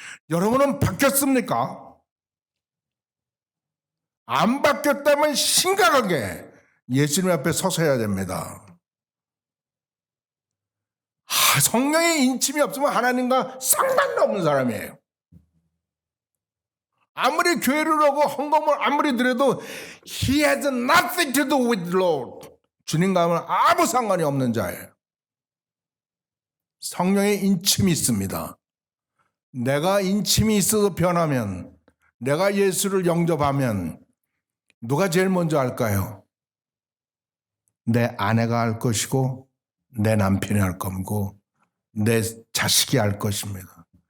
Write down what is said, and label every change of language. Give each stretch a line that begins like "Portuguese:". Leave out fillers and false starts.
Korean: 여러분은 바뀌었습니까? 안 바뀌었다면 심각하게 예수님 앞에 서서야 됩니다. 성령의 인침이 없으면 하나님과 상관도 없는 사람이에요. 아무리 교회를 하고 헌금을 아무리 드려도
English: He has nothing to do with the Lord.
Korean: 주님과는 아무 상관이 없는 자예요. 성령의 인침이 있습니다. 내가 인침이 있어서 변하면, 내가 예수를 영접하면 누가 제일 먼저 할까요? 내 아내가 할 것이고 내 남편이 할 거고 내 자식이 할 것입니다.